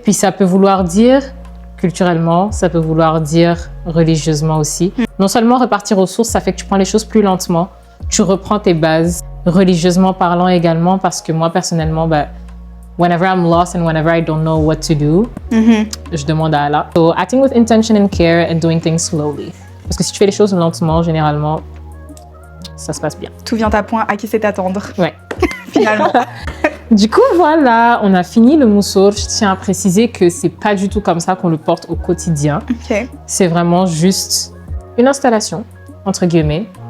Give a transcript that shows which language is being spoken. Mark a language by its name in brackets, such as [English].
[French] Puis ça peut vouloir dire culturellement, ça peut vouloir dire religieusement aussi. Non seulement repartir aux sources, ça fait que tu prends les choses plus lentement, tu reprends tes bases, religieusement parlant également, parce que moi personnellement, [English] whenever I'm lost and whenever I don't know what to do, [French] je demande à Allah. [English] So acting with intention and care and doing things slowly. [French] Parce que si tu fais les choses lentement, généralement, ça se passe bien. Tout vient à point, à qui c'est attendre. Ouais. Finalement. Du coup, voilà, on a fini le moussour. Je tiens à préciser que c'est pas du tout comme ça qu'on le porte au quotidien. Ok. C'est vraiment juste une installation, entre guillemets.